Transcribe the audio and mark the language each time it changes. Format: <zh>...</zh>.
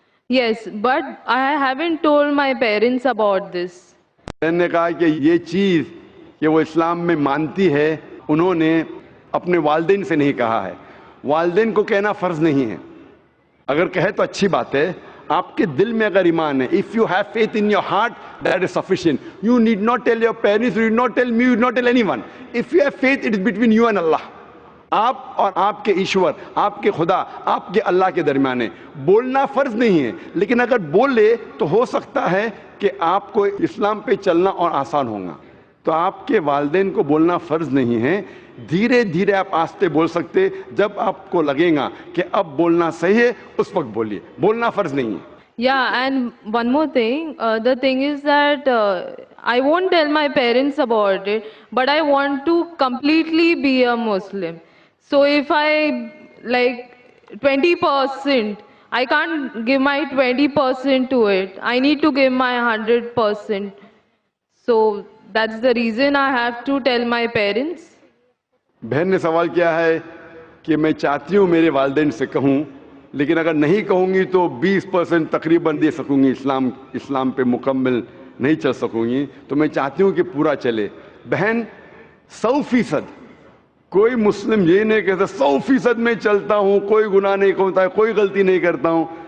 <en>Yes, but I haven't told my parents about this.</en> <ur>میں نے کہا کہ یہ چیز کہ وہ اسلام میں مانتی ہے, انہوں نے اپنے والدین سے نہیں کہا ہے. والدین کو کہنا فرض نہیں ہے, اگر کہے تو اچھی بات ہے. آپ کے دل میں اگر ایمان ہے,</ur> <en>if you have faith in your heart, that is sufficient. You need not tell your parents, you need not tell me, you need not tell anyone. If you have faith, it is between you and Allah.</en> <ur>آپ اور آپ کے ایشور, آپ کے خدا, آپ کے اللہ کے درمیان ہے. بولنا فرض نہیں ہے, لیکن اگر بولے تو ہو سکتا ہے کہ آپ کو اسلام پہ چلنا اور آسان ہوگا. تو آپ کے والدین کو بولنا فرض نہیں ہے, دھیرے دھیرے آپ آہستہ بول سکتے. جب آپ کو لگے گا کہ اب بولنا صحیح ہے, اس وقت بولیے, بولنا فرض نہیں ہے.</ur> <en>Yeah, and one more thing. The thing is that I won't tell my parents about it, but I want to completely be a Muslim. So if I like 20%, I can't give my 20% to it. I need to give my 100%. So that's the reason I have to tell my parents.</en> <ur>بہن نے سوال کیا ہے کہ میں چاہتی ہوں میرے والدین سے کہوں, لیکن اگر نہیں کہوں گی تو 20% تقریباً دے سکوں گی, اسلام پہ مکمل نہیں چل سکوں گی. تو میں چاہتی ہوں کہ پورا چلے. بہن 100%, کوئی مسلم یہ نہیں کہتا 100% میں چلتا ہوں, کوئی گناہ نہیں کرتا, کوئی غلطی نہیں کرتا ہوں.</ur>